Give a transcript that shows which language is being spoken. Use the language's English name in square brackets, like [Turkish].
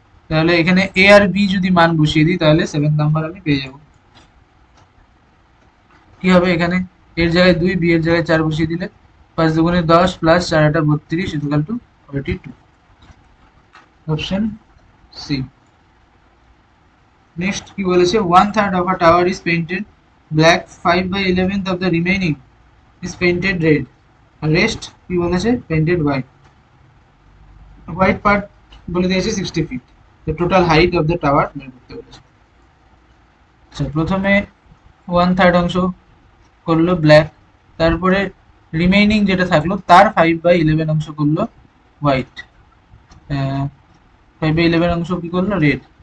[Bangla] তাহলে এখানে a আর b যদি মান বসিয়ে দিই তাহলে 7 নাম্বার আমি পেয়ে যাব। কি হবে এখানে, এর জায়গায় 2, b এর জায়গায় 4 বসিয়ে দিলে 5 দুগুণে 10 plus 4 8 32 equal to 42। Option C. Next কি বলেছে, [English] 1/3 of a tower is painted black, 5/11 of the remaining is painted red, rest [Bangla] কি বলেছে [English] painted white. [Bangla] হোয়াইট পার্ট বলে দিয়েছে 60 ফিট। তো total height of the tower বের করতে বলেছে। আচ্ছা, প্রথমে 1/3 অংশ করলো ব্ল্যাক, তারপরে রিমেইনিং যেটা থাকলো তার 5/11 অংশ করলো হোয়াইট, 5/11 অংশ কি করলো রেড।